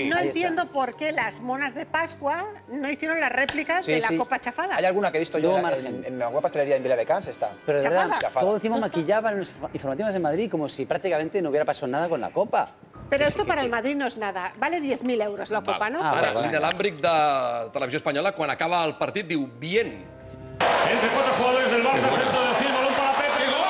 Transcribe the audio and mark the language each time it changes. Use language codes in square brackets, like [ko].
[es] No entiendo por qué las monas de Pascua no hicieron las réplicas de la Copa chafada. Hay alguna que he visto yo en la web pastelería en Viladecans, está. Pero de verdad, todo encima maquillaban los informativos de Madrid como si prácticamente no hubiera pasado nada con la Copa. Pero esto para el Madrid no es nada. Vale 10.000 euros la Copa, ¿no? [ca] Ara, l'inalàmbric de Televisió Espanyola, quan acaba el partit, diu bien. [es] Entre 4 jugadores del Barça, centro de Gil, balón para Pepe.